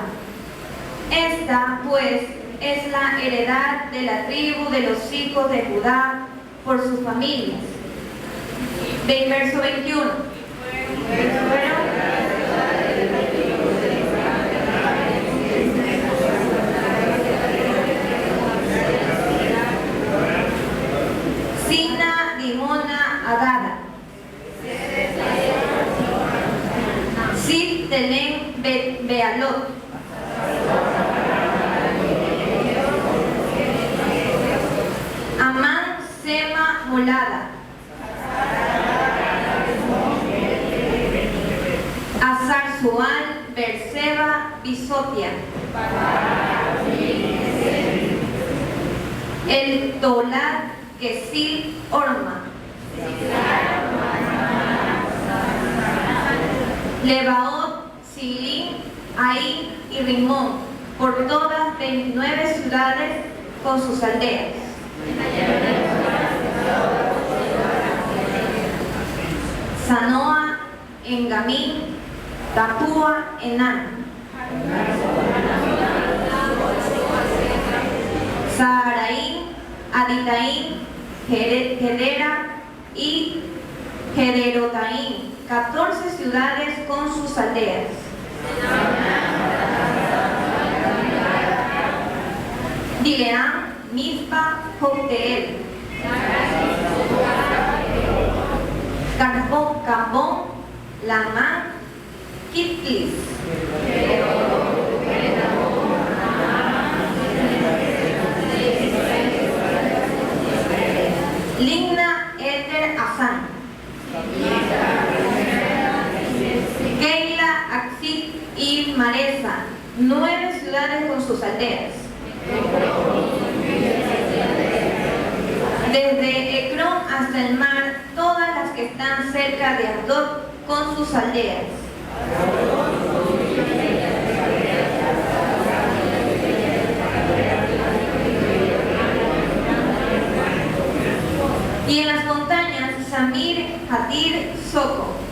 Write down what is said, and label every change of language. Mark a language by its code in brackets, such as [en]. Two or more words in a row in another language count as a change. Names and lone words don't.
[es] Esta, pues, es la heredad de la tribu de los hijos de Judá por sus familias. Verso 21. Sina, Dimona, Adada. Sid, Telén, Bealot. Amán, Sema, Molada. Azar, Sual, Berseba, Bisotia. El Tolat, Gesil, Orma. Lebaot, Silín, Ain y Rimón, por todas 29 ciudades con sus aldeas. Sanoa, Engamín, Tapúa, Enán. Saharaín, Aditaín, Gedera y Gederotaín, 14 ciudades con sus aldeas. Dileán, Mizpa, Jocteel. Cambón, Lamán, Kitlis. Ligna, Eter, Asán. Keila, Axit y Maresa, 9 ciudades con sus aldeas. Desde Ecrón hasta el mar, todas las que están cerca de Asdod con sus aldeas. Y en las montañas, Samir, Hatir, Soco.